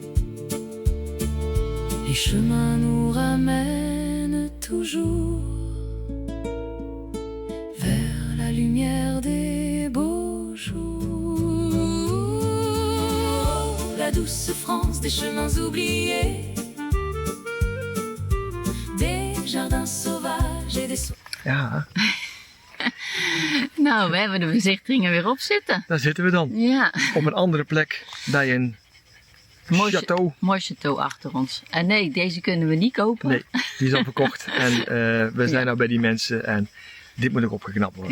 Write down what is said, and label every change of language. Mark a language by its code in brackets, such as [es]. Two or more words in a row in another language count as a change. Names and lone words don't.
[fr] Les chemins nous ramènent toujours vers la lumière des beaux jours. La douce France des chemins oubliés, des jardins sauvages et des [nl] Ja, Nou, we hebben de bezichtigingen weer op zitten. daar zitten we dan. Ja, Op een andere plek bij een château. mooi château achter ons. En nee, deze kunnen we niet kopen. Nee, die is al verkocht. En we zijn nou bij die mensen en dit moet ook opgeknapt worden.